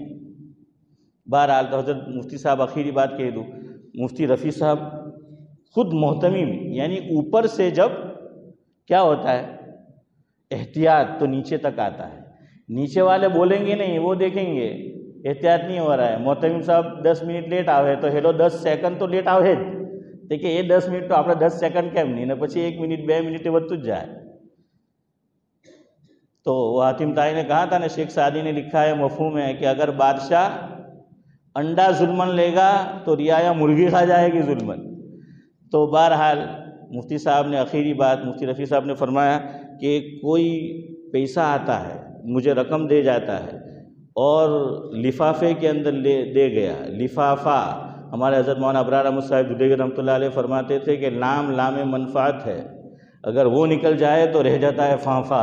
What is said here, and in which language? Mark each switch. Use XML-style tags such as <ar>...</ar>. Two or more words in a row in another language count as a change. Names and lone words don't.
<ur>بہرحال تو حضرت مفتی صاحب آخری بات کہہ دوں، مفتی رفیع صاحب خود محتمم، یعنی اوپر سے جب کیا ہوتا ہے احتیاط تو نیچے تک آتا ہے، نیچے والے بولیں گے نہیں، وہ دیکھیں گے احتیاط نہیں ہو رہا ہے، محتمم صاحب 10 منٹ لیٹ آوے تو</ur> <gu>હેલો 10 સેકન્ડ તો લેટ આવે જ, તો કે એ 10 મિનિટ તો આપણે 10 સેકન્ડ કેમ નહીં, ને પછી 1 મિનિટ 2 મિનિટ વધતું જ જાય۔</gu> <ur>تو وہ حاتم طائی نے کہا تھا نا، شیخ سعدی نے لکھا ہے، مفہوم ہے کہ اگر بادشاہ انڈا ظلمن لے گا تو رعایا مرغی کھا جائے گی ظلمن۔ تو بہرحال مفتی صاحب نے آخری بات، مفتی رفیع صاحب نے فرمایا کہ کوئی پیسہ آتا ہے، مجھے رقم دے جاتا ہے اور لفافے کے اندر دے گیا، لفافہ ہمارے حضرت مولانا ابرار احمد صاحب دہلوی رحمۃ اللہ علیہ فرماتے تھے کہ لام منفعت ہے، اگر وہ نکل جائے تو رہ جاتا ہے فانفا۔</ur>